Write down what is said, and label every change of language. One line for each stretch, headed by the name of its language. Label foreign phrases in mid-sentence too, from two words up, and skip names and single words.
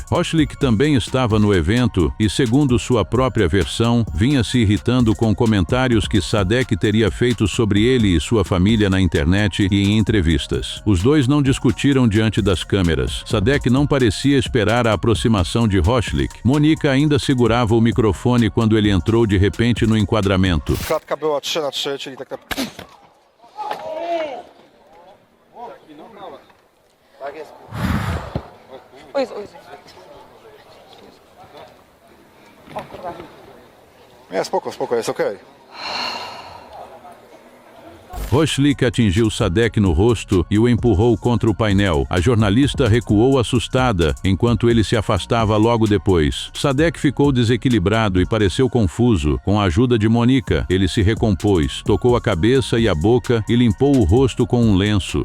Portuguese: Roszlik também estava no evento e, segundo sua própria versão, vinha se irritando com comentários que Sadek teria feito sobre ele e sua família na internet e em entrevistas. Os dois não discutiram diante das câmeras. Sadek não parecia esperar a aproximação de Roszlik. Monika ainda segurava o microfone quando ele entrou de repente no enquadramento.
Polish: Klatka była 3-3, czyli tak naprawdę... Oj, oj. O kurwa. Nie, spoko, jest okej.
Portuguese: Roszlik atingiu Sadek no rosto e o empurrou contra o painel. A jornalista recuou assustada, enquanto ele se afastava logo depois. Sadek ficou desequilibrado e pareceu confuso. Com a ajuda de Monika, ele se recompôs, tocou a cabeça e a boca e limpou o rosto com um lenço.